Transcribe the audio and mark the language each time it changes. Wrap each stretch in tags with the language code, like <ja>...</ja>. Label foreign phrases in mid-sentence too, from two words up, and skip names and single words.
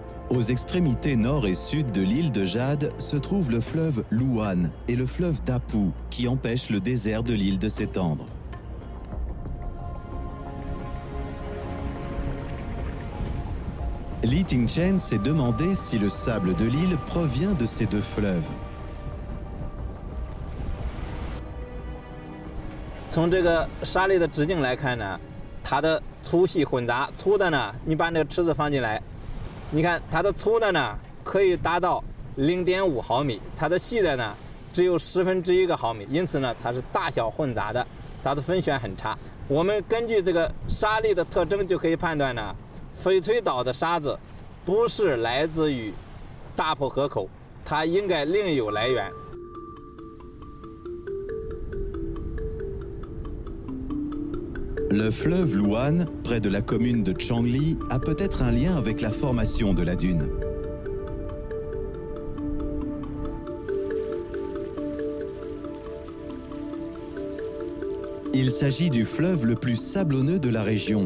<fr>Aux extrémités nord et sud de l'île de Jade se trouve le fleuve Luan et le fleuve Dapu qui empêchent le désert de l'île de s'étendre. Li Tingchen s'est demandé si le sable de l'île provient de ces deux fleuves.</fr> <zh>从这个沙粒的直径来看呢，它的粗细混杂，粗的呢，你把那个尺子放进来，你看它的粗的呢可以达到0.5毫米，它的细的呢只有1/10个毫米，因此呢它是大小混杂的，它的分选很差。我们根据这个沙粒的特征就可以判断呢，翡翠岛的沙子不是来自于大浦河口，它应该另有来源。</zh> <fr>Le fleuve Luan, près de la commune de Changli, a peut-être un lien avec la formation de la dune. Il s'agit du fleuve le plus sablonneux de la région.</fr>